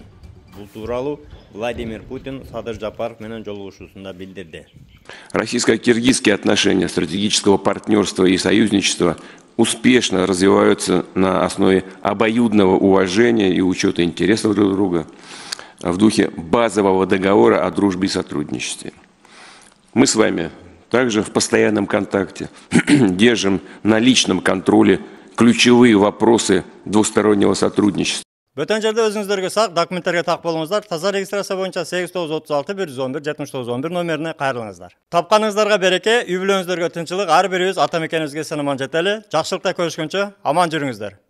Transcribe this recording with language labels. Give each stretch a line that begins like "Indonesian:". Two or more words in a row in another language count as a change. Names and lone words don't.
Kyrgyz: Бул тууралуу Владимир Путин Садыр Жапаров менен жолугушуусунда билдирди.
Russian: Российско-киргизские отношения стратегического партнерства и союзничества успешно развиваются на основе обоюдного уважения и учета интересов друг друга в духе базового договора о дружбе и сотрудничестве. Мы с вами также в постоянном контакте, держим на личном контроле ключевые вопросы двустороннего сотрудничества.
Kyrgyz: Бөтөн жерде өзүңүздөргө сак, документтерге так болуңуздар. Таза регистрация боюнча 8936 111 7911 номерине кайрылыңыздар. Тапканыңыздарга береке, үй бүлөңүздөргө тынчылык, ар бирибиз ата мекенибизге сынаман жетели. Жакшылыкта көрүшкөнчө аман жүрүңүздөр.